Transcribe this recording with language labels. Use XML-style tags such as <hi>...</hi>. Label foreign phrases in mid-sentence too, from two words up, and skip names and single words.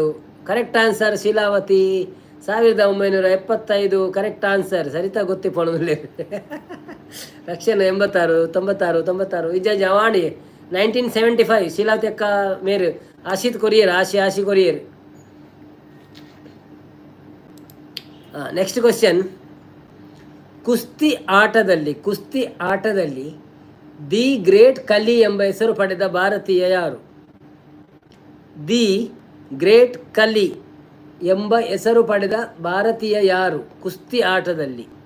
<en>correct answer ಶೀಲಾವತಿ. 1975 correct answer.</en> <tcy>ಸರಿತಾ ಗೊತ್ತಿ ಪಣದಲ್ಲಿ. ರಕ್ಷಣ್ 86 96 ಇಜ್ಜ ಜವಾಣಿ. 1975 ಶೀಲಾವತಿ ಅಕ್ಕ ಮೇರು. ಆಶಿತ್ ಕೊರಿಯರ್, ಆಶಿ ಕೊರಿಯರ್.</tcy> <en>next question.</en> <kn>ಕುಸ್ತಿ ಆಟದಲ್ಲಿ ದಿ ಗ್ರೇಟ್ ಕಲಿ ಎಂಬ ಹೆಸರು ಪಡೆದ ಭಾರತೀಯ ಯಾರು? ದಿ ಗ್ರೇಟ್ ಕಲಿ ಎಂಬ ಹೆಸರು ಪಡೆದ ಭಾರತೀಯ ಯಾರು ಕುಸ್ತಿ ಆಟದಲ್ಲಿ?</kn>